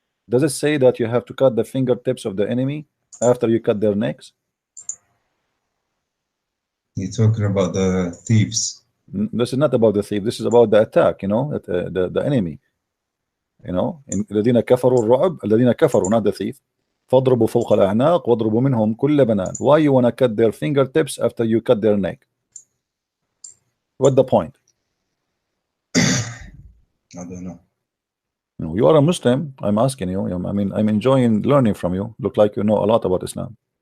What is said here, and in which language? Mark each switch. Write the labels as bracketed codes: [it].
[en] Does it say that you have to cut the fingertips of the enemy after you cut their necks? You're talking about the thieves. This is not about the thief. This is about the attack, you know, the enemy. You know, in [ar] الذين كفروا الرعب الذين كفروا, [en] not the thief. [ar] فاضربوا فوق الأعناق واضربوا منهم كل بنان. [en] Why you want to cut their fingertips after you cut their neck? What the point? I don't know. You are a Muslim. I'm asking you. I mean, I'm enjoying learning from you. Look like you know a lot about Islam.